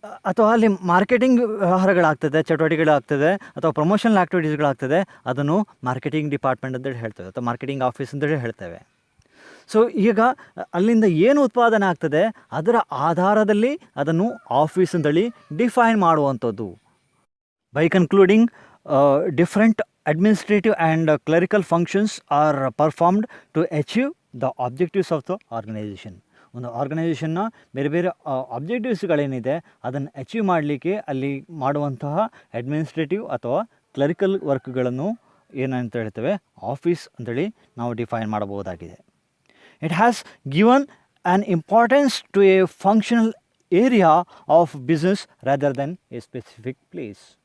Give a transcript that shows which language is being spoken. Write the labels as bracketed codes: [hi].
[kn] ಅಥವಾ ಅಲ್ಲಿ ಮಾರ್ಕೆಟಿಂಗ್ ವ್ಯವಹಾರಗಳಾಗ್ತದೆ, ಚಟುವಟಿಕೆಗಳಾಗ್ತದೆ ಅಥವಾ ಪ್ರಮೋಷನಲ್ ಆ್ಯಕ್ಟಿವಿಟೀಸ್ಗಳಾಗ್ತದೆ, ಅದನ್ನು ಮಾರ್ಕೆಟಿಂಗ್ ಡಿಪಾರ್ಟ್ಮೆಂಟ್ ಅಂತೇಳಿ ಹೇಳ್ತೇವೆ ಅಥವಾ ಮಾರ್ಕೆಟಿಂಗ್ ಆಫೀಸ್ ಅಂತೇಳಿ ಹೇಳ್ತೇವೆ. ಸೊ ಈಗ ಅಲ್ಲಿಂದ ಏನು ಉತ್ಪಾದನೆ ಆಗ್ತದೆ ಅದರ ಆಧಾರದಲ್ಲಿ ಅದನ್ನು ಆಫೀಸ್ ಅಂತೇಳಿ ಡಿಫೈನ್ ಮಾಡುವಂಥದ್ದು. [en] By concluding, different administrative and clerical functions are performed to achieve the objectives of the organization. [kn] ಒಂದು ಆರ್ಗನೈಸೇಷನ್ನ ಬೇರೆ ಬೇರೆ ಆಬ್ಜೆಕ್ಟಿವ್ಸ್ಗಳೇನಿದೆ ಅದನ್ನು ಅಚೀವ್ ಮಾಡಲಿಕ್ಕೆ ಅಲ್ಲಿ ಮಾಡುವಂತಹ ಅಡ್ಮಿನಿಸ್ಟ್ರೇಟಿವ್ ಅಥವಾ ಕ್ಲರಿಕಲ್ ವರ್ಕ್ಗಳನ್ನು ಏನಂತ ಹೇಳ್ತೇವೆ ಆಫೀಸ್ ಅಂತೇಳಿ ನಾವು ಡಿಫೈನ್ ಮಾಡಬಹುದಾಗಿದೆ. [en] It has given an importance to a functional area of business rather than a specific place.